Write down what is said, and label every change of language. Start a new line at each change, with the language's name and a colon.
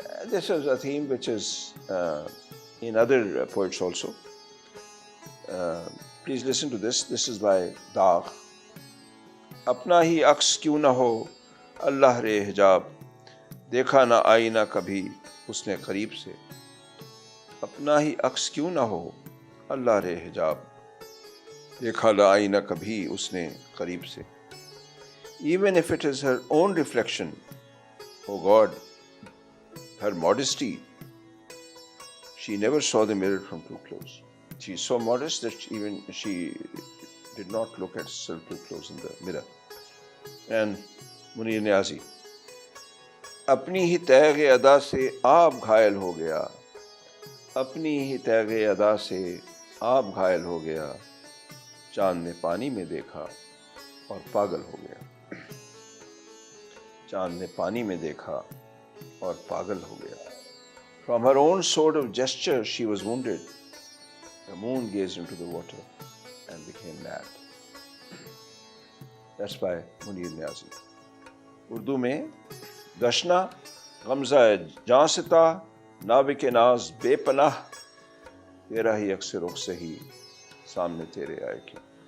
English: This is a theme which is in other poets also. Please listen to this. This is by Daagh.
Urdu: اپنا ہی عکس کیوں نہ ہو اللہ رے حجاب، دیکھا نہ آئینہ کبھی اس نے قریب سے. اپنا ہی عکس کیوں نہ ہو اللہ رے حجاب، دیکھا نہ آئینہ کبھی اس نے قریب سے.
English: Even if it is her own reflection, oh God, her modesty, she never saw the mirror from too close. She is so modest that even she did not look at herself too close in the mirror. And
Urdu: Munir نیازی, اپنی ہی تیغ ادا سے آپ گھائل ہو گیا, اپنی ہی تیغ ادا سے آپ گھائل ہو گیا, چاند نے پانی میں دیکھا اور پاگل ہو گیا. چاند نے پانی میں دیکھا اور پاگل ہو گیا.
English: From her own sort of gesture she was wounded. The moon gazed into the water and became mad. That's by
Urdu: Munir نیازی. اردو میں دشنا غمزہ جاں ستا ناوک ناز بے پناہ, تیرا ہی عکس رخ سہی سامنے تیرے آئے کیوں.